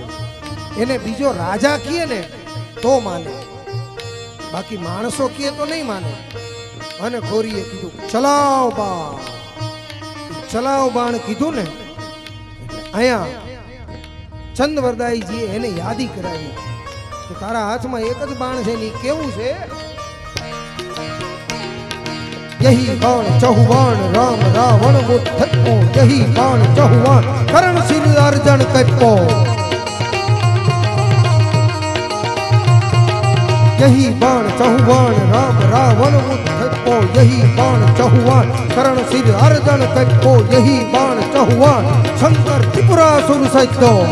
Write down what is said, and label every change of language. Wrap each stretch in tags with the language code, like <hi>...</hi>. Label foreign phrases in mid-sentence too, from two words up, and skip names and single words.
<gu>એને બીજો રાજા કીએ ને તો માને, બાકી માણસો કીએ તો નહીં માને. અને ઘોરીએ કીધું ચલાવ બાણ, ચલાવ બાણ કીધું ને અહીંયા ચંદવરદાયજીએ એને યાદી કરાવી કે તારા હાથમાં એક જ બાણ છે ને કેવું છે?</gu> <raj>यही बाण चहुवाण राम रावण मुठ्ठो, यही बाण चहुवाण करण सिर अर्जन कपो, यही बाण चहुवाण राम रावण मुठ्ठो, यही बाण चहुवाण करण सिर अर्जन कपो, यही बाण चहुवाण शंकर त्रिपुरासुर सज्जो,</raj>